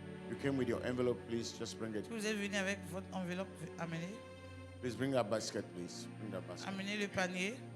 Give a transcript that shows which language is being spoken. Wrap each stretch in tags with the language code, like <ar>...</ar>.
<en>you came with your envelope, please just bring it.</en> <fr>Si vous êtes venu avec votre enveloppe, amenez,</fr> <en>Please bring that basket, please. Bring that basket.</en> <fr>amenez le panier.</fr>